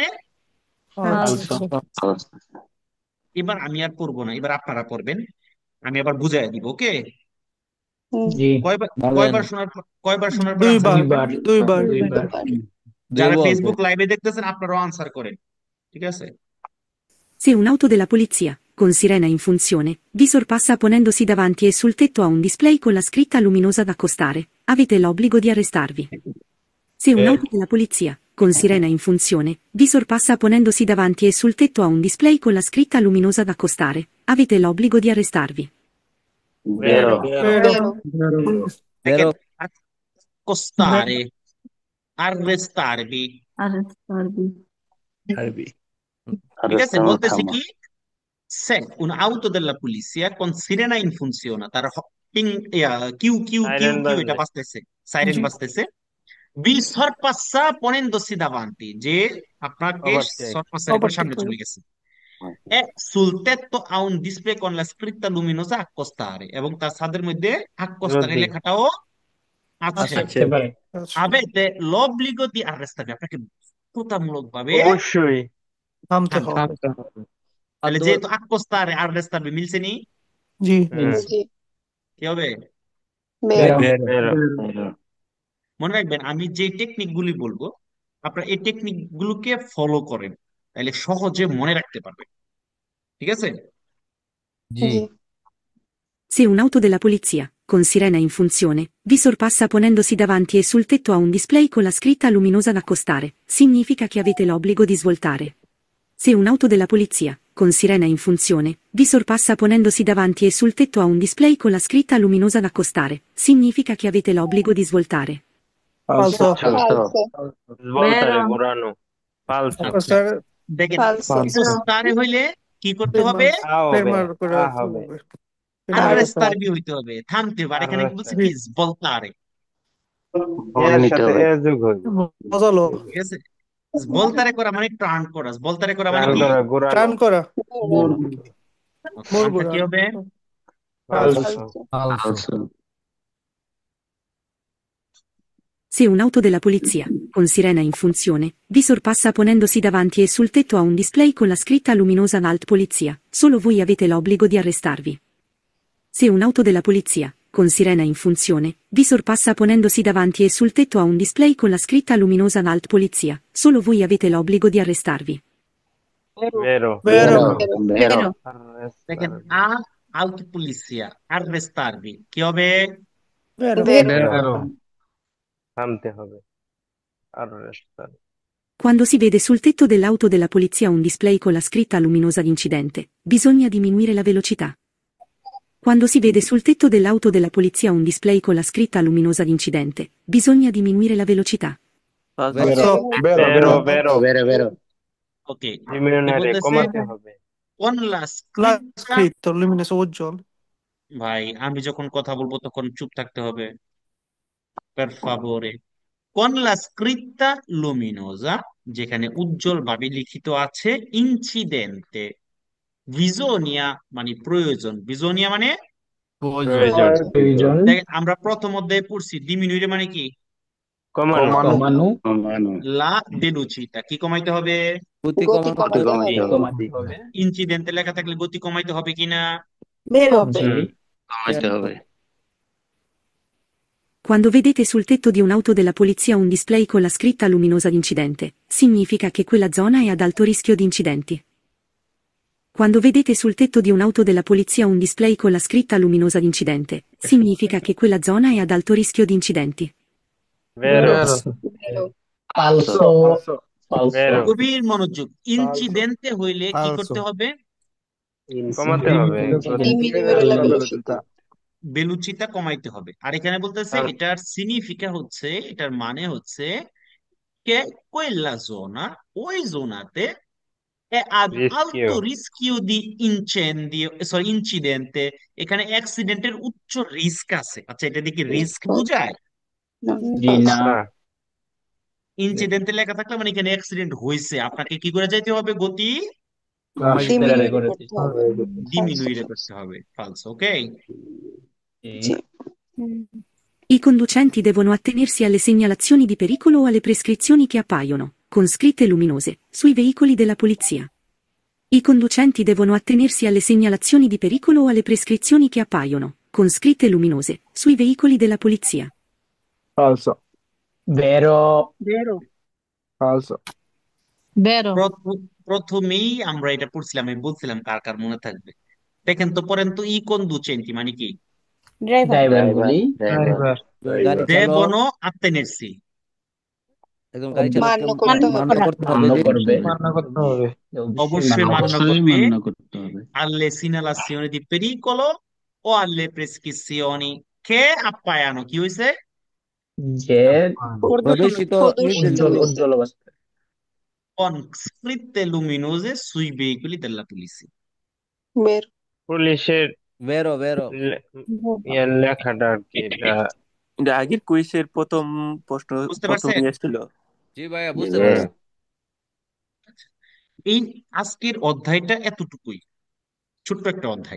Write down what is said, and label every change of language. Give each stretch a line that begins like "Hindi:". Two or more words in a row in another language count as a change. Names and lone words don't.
Bangla: আচ্ছা। এবার আমি আর পড়বো না, এবার আপনারা পড়বেন, আমি আবার বুঝাই দিব। ওকে, জি কয়বার বলেন। কয়বার শোনার পর আনসার দুইবার। করবেন? দুইবার। দুইবার। যারা দেবো অল্প। ফেসবুক লাইভে দেখতেছেন আপনারাও আনসার করেন, ঠিক আছে?
Italian: Se un'auto della polizia, con sirena in funzione, vi sorpassa ponendosi davanti e sul tetto ha un display con la scritta luminosa da accostare, avete l'obbligo di arrestarvi. Se un'auto della polizia, con sirena in funzione, vi sorpassa ponendosi davanti e sul tetto ha un display con la scritta luminosa da accostare, avete l'obbligo di arrestarvi. Vero. Vero.
Bangla: দেখেন, বেরো
Italian: accostare, arrestarvi,
Bangla: ঠিক আছে? বলতেছি কি,
Italian: se un'auto della polizia con sirena in funzione,
Bangla: তার পিং, কিউ কিউ কিউ সাইরেন কিউ এটা বাজবে। বাজতেছে, সাইরেন জি।
Italian: বাজতেছে। vi sorpassa ponendosi davanti,
Bangla: যে আপনাকে ওভারটেক। সরপাসের করে Overtake সামনে করে। চলে গেছে।
Italian: e sul tetto ha un display con la scritta luminosa accostare,
Bangla: এবং তার ছাদের মধ্যে accostare যদি। লেখাটাও আছে। থাকতে পারে। আচ্ছা।
Italian: avete l'obbligo di arrestarvi,
Bangla: আপনাকে বাধ্যতামূলক ভাবে অবশ্যই। থামতে থামতে হবে। হবে। তাহলে যেহেতু
Italian: accostare arrestarvi
Bangla: মিলছে নি, জি। হুম। জি কি হবে? বেরো। বেরো। মনে রাখবেন, আমি যে টেকনিক গুলি বলবো আপনারা এই টেকনিক গুলোকে ফলো করেন, তাহলে সহজে মনে রাখতে পারবেন, ঠিক আছে? জি জি
Italian: Se un'auto della polizia, con sirena in funzione, vi sorpassa ponendosi davanti e sul tetto ha un display con la scritta luminosa da accostare, significa che avete l'obbligo di svoltare. Se un'auto della polizia, con sirena in funzione, vi sorpassa ponendosi davanti e sul tetto ha un display con la scritta luminosa da accostare, significa che avete l'obbligo di svoltare. ফালসো। ফালসো।
Bangla: বলতারে ঘোরানো। ফালসো। আচ্ছা, দেখেন, ফালসো। accostare হইলে কি করতে হবে? আ হবে। ফেরমার করে আ হবে। arrestarvi হইতে হবে, থামতে হবে। আর এখানে কি বলছে? কি? বলতারে, এর সাথে এ যোগ হবে। বোঝালো। ঠিক আছে? বলতারে করা মানে টার্ন করা, বলতারে করা মানে রান কি? করা, ঘোরানো। টার্ন করা, Okay, মোড় আনসার ঘোরা, কি হবে? ফালসো। ফালসো। ফালসো।
Italian: Se un'auto della polizia, con sirena in funzione, vi sorpassa ponendosi davanti e sul tetto ha un display con la scritta luminosa Alt Polizia, solo voi avete l'obbligo di arrestarvi. Se un'auto della polizia, con sirena in funzione, vi sorpassa ponendosi davanti e sul tetto ha un display con la scritta luminosa Alt Polizia, solo voi avete l'obbligo di arrestarvi. Vero. Vero, Vero.
Bangla: দেখেন, Arrestarvi. আউট পুলিশিয়া আররেস্টারবি কি হবে? vero, Vero. Vero. থামতে হবে। Arrestarvi.
Italian: Quando si vede sul tetto dell'auto della polizia un display con la scritta luminosa d'incidente, bisogna diminuire la velocità. Quando si vede sul tetto dell'auto della polizia un display con la scritta luminosa d'incidente, bisogna diminuire la velocità. falso, Vero, vero. vero.
Bangla: ওকে, Diminuire, বলতেছে কমাতে হবে। কোন লা la স্ক্রিপ্টটা,
Italian: scritto luminoso uজ্জ্বল,
Bangla: ভাই আমি যখন কথা বলবো তখন চুপ থাকতে হবে,
Italian: per favore. con la scritta luminosa,
Bangla: যেখানে উজ্জ্বল ভাবে লিখিত আছে ইনসিডেন্টে, ভিজোনিয়া মানে প্রয়োজন, ভিজোনিয়া মানে প্রয়োজন। প্রয়োজন। আমরা প্রথম অধ্যায়ে পড়ছি ডিমিনুইরে মানে কি? কমানো। কমানো।
Italian: la velocità
Bangla: কি কমাইতে হবে? গতি কমাতে হবে। কমাতে হবে। ইনসিডেন্টে লেখা থাকলে গতি কমাইতে হবে কিনা? Vero. জি।
Italian: Quando vedete sul tetto di un'auto della polizia un display con la scritta luminosa d'incidente, significa che quella zona è ad alto rischio di incidenti. Quando vedete sul tetto di un'auto della polizia un display con la scritta luminosa d'incidente, significa che quella zona è ad alto rischio di incidenti. Vero. Vero. ফালসো। Vero.
Bangla: গভীর মনোযোগ, ইনসিডেন্টে হইলে কি falso, করতে হবে? কমাতে হবে।
Italian: Diminuire la velocità.
Bangla: বেলুচিটা কমাইতে হবে। আর এখানে বলতেছে আর এটার সিগনিফিকা হচ্ছে, এটার মানে হচ্ছে কে
Italian: quella zona,
Bangla: ওই জোনাতে
Italian: è ad alto
Bangla: রিস্কিও।
Italian: rischio di incendio,
Bangla: সরি ইনসিডেন্টে, এখানে অ্যাক্সিডেন্টের উচ্চ রিস্ক আছে। আচ্ছা, এটা দেখি রিস্ক বুঝায়? No, জি না। না। ইনসিডেন্টে লেখা থাকলে মানে এখানে অ্যাক্সিডেন্ট হয়েছে, আপনাকে কি করে যাইতে হবে? গতি diminuire করতে হবে। ডিমিনুইরে করতে হবে। ফালস, ওকে। জি।
Italian: I conducenti devono attenersi alle segnalazioni di pericolo o alle prescrizioni che appaiono, con scritte luminose, sui veicoli della polizia. I conducenti devono attenersi alle segnalazioni di pericolo o alle prescrizioni che appaiono, con scritte luminose, sui veicoli della polizia. falso. vero. Vero. ফালসো। Vero.
Bangla: প্রথমেই আমরা এটা পড়ছিলাম, আমি বলছিলাম, কার কার মনে থাকবে? দেখেন তো, পড়েন তো,
Italian: i conducenti
Bangla: মানে কি? Driver. ড্রাইভার গুলি। ড্রাইভার।
Italian: devono attenersi,
Bangla: মান্য করতে হবে। মান্য করবে। মান্য করতে হবে। অবশ্যই মান্য করবে। মান্য করতে হবে।
Italian: alle segnalazioni di pericolo o alle prescrizioni che appaiono,
Bangla: কি হয়েছে? যে প্রদূষিত উজ্জ্বল উজ্জ্বল অবস্থা।
Italian: con scritte luminose sui veicoli della polizia. Vero.
Bangla: পুলিশের বেরো ইয়ার লেখাটা আর কি এটা। এটা আগের কুইজের প্রথম প্রশ্ন, বুঝতে প্রথম পারছেন? এসেছিল। জি ভাইয়া বুঝতে পারছি। এই আজকের অধ্যায়টা এতটুকুই, ছোট্ট একটা অধ্যায়।